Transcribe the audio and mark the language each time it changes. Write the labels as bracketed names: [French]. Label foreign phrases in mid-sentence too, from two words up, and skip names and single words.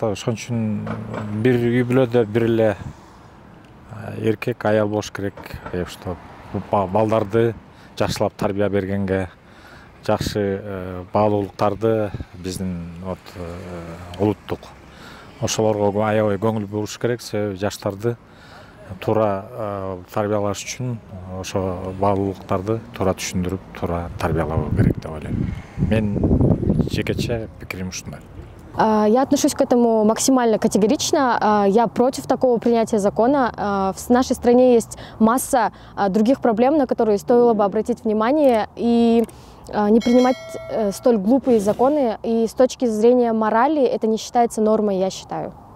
[Kyrgyz] Ошон үчүн бир үй бүлөдө бир эле эркек аял болуш керек, что балдарды жакшылап тарбия бергенге, жакшы баалуулуктарды биздин улуттук ошолорго аябай көңүл буруш керек. Себеби жаштарды туура тарбиялаш үчүн ошо баалуулуктарды туура түшүндүрүп, туура тарбиялоо керек деп ойлойм. Мен жекече пикирим ушундай. [Russian] Я отношусь к этому максимально категорично. Я против такого принятия закона. В нашей стране есть масса других проблем, на которые стоило бы обратить внимание и не принимать столь глупые законы. И с точки зрения морали это не считается нормой, я считаю.